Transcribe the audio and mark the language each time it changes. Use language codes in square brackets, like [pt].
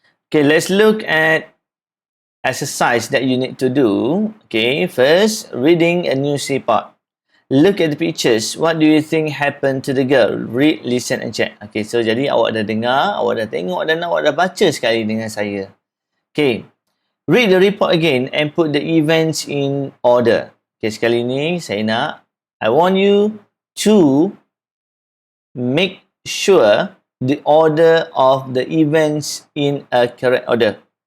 [en] Okay, let's look at exercise that you need to do. Okay, first, reading a news report. Look at the pictures. What do you think happened to the girl? Read, listen and check. [ms] Okay, so jadi awak dah dengar, awak dah tengok dan awak dah baca sekali dengan saya. [en] Okay, read the report again and put the events in order. Okay, [ms] sekali ni saya nak, [en] I want you to make sure the order of the events in a correct order.